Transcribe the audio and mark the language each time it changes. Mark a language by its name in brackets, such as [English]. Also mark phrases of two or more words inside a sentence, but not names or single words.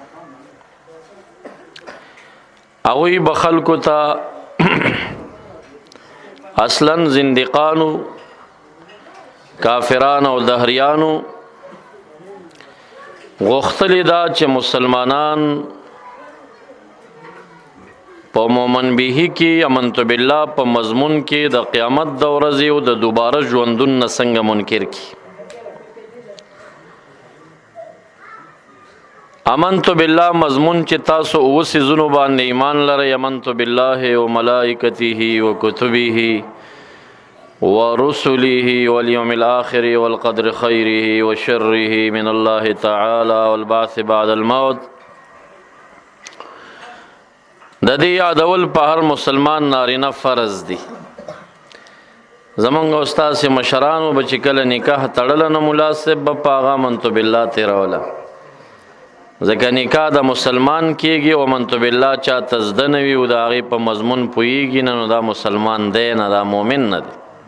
[Pashto] هغوی به خلکو ته اصلا زندقانو کافران او دهریانو غوښتلی دا چې مسلمانان په مومن بیهی کې [Arabic] امنت بالله [Pashto] په مضمون کې د قیامت د ورځې او د دوباره ژوندون نه څنګه منکر کی. [Arabic] امنت بالله [Pashto] مضمون چې تاسو اوه څیزونو باندې ایمان لرئ [Arabic] امنت بالله و ملائکته و کتبه ورسله واليوم الآخر والقدر خيره وشره من الله تعالى والبعث بعد الموت. [Pashto] د دې یادول په هر مسلمان نارینه فرض دي. زمونږ استاد سي مشرانو به چې کله نکاح تړله نه مناسب به په هغه [Arabic] امنت بالله [Pashto] تیروله، ځکه نکاح د مسلمان کېږي او [Arabic] امنت بالله [Pashto] چاته زده نه وي او د هغې په مضمون پوهېږي نه، نو دا مسلمان دی نه، دا مؤمن نه دی.